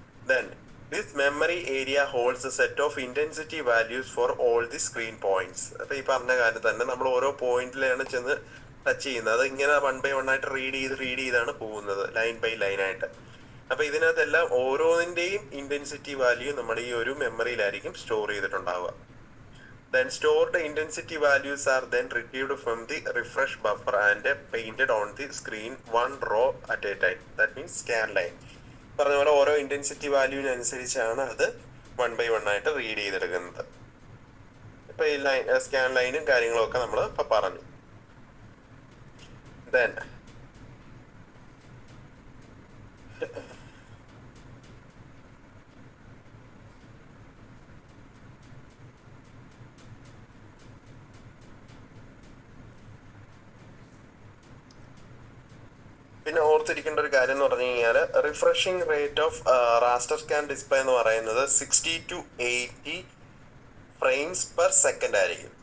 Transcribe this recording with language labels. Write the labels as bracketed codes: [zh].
[en] Then this memory area holds a set of intensity values for all the screen points. [ml] അപ്പൊ ഈ പറഞ്ഞ കാര്യം തന്നെ നമ്മൾ ഓരോ പോയിന്റിലാണ് ചെന്ന് ടച്ച് ചെയ്യുന്നത്. അത് ഇങ്ങനെ 1 by 1 ആയിട്ട് റീഡ് ചെയ്താണ് പോകുന്നത്, ലൈൻ ബൈ ലൈൻ ആയിട്ട്. അപ്പൊ ഇതിനകത്തെല്ലാം ഓരോന്നിന്റെയും ഇന്റൻസിറ്റി വാല്യൂ നമ്മുടെ ഈ ഒരു മെമ്മറിയിലായിരിക്കും store ചെയ്തിട്ടുണ്ടാവുക. [en] Then stored intensity values are then retrieved from the refresh buffer and painted on the screen one row at a time. That means scan line. [ml] പറഞ്ഞ പോലെ ഓരോ intensity വാല്യൂവിനനുസരിച്ചാണ് അത് 1 by 1 ആയിട്ട് റീഡ് ചെയ്തെടുക്കുന്നത്. ഇപ്പൊ ഈ സ്കാൻ ലൈനും കാര്യങ്ങളും ഒക്കെ നമ്മൾ ഇപ്പൊ പറഞ്ഞു. Then പിന്നെ ഓർത്തിരിക്കേണ്ട ഒരു കാര്യം എന്ന് പറഞ്ഞു കഴിഞ്ഞാൽ refreshing rate of raster scan display എന്ന് പറയുന്നത് 60 to 80 ഫ്രെയിംസ് പെർ സെക്കൻഡ് ആയിരിക്കും.